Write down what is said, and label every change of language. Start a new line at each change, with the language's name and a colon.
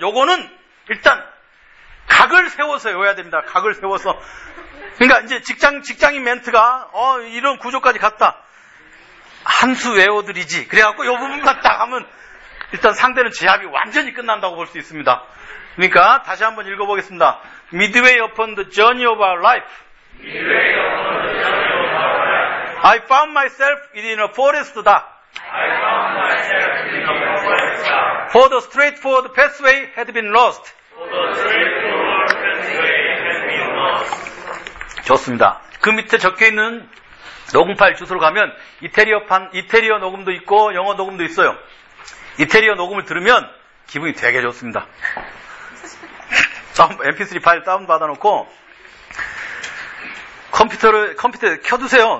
Korean: 요거는 일단 각을 세워서 외워야 됩니다. 각을 세워서. 그러니까 이제 직장인 멘트가 이런 구조까지 갔다. 한수 외워드리지. 그래갖고 요 부분만 딱 하면 일단 상대는 제압이 완전히 끝난다고 볼 수 있습니다. 그러니까 다시 한번 읽어보겠습니다.
English: Midway upon the journey of our life. Midway upon the journey of our life. I found myself in a forest dark. I found myself in a forest dark. For the straightforward pathway had been lost. For the straightforward pathway had been lost.
Korean: 좋습니다. 그 밑에 적혀있는 녹음 파일 주소로 가면 이태리어 녹음도 있고 영어 녹음도 있어요. 이태리어 녹음을 들으면 기분이 되게 좋습니다. MP3 파일 다운 받아놓고 컴퓨터 켜두세요.